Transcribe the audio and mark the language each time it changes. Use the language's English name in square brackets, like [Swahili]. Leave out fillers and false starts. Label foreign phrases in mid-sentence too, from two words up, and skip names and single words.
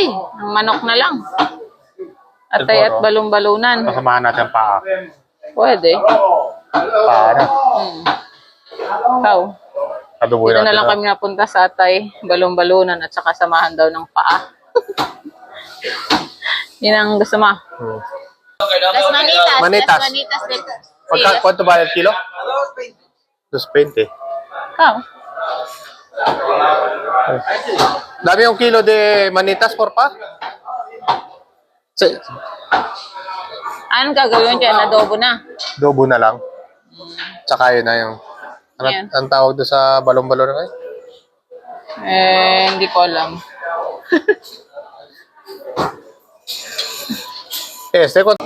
[Filipino] Ang manok na lang. Atay at balon-balunan. Kasamahan natin pa. Pwede. Para. Ikaw. Adobo Dito natin. na lang kami napunta sa atay, balon-balunan at saka samahan daw ng paa. Yun ang gusto mo. [Spanish] Las manitas. Manitas. Las manitas. ¿Cuánto vale el kilo? 2.20. [Filipino] Ikaw. [Spanish] Dame un kilo de manitas, porfa. Sí. [Filipino] Anong gagawin dyan? Adobo na. Adobo na lang. Tsaka yun na yung... Yan. Ang tawag doon sa balon-balon na kayo? Hindi ko alam. Este,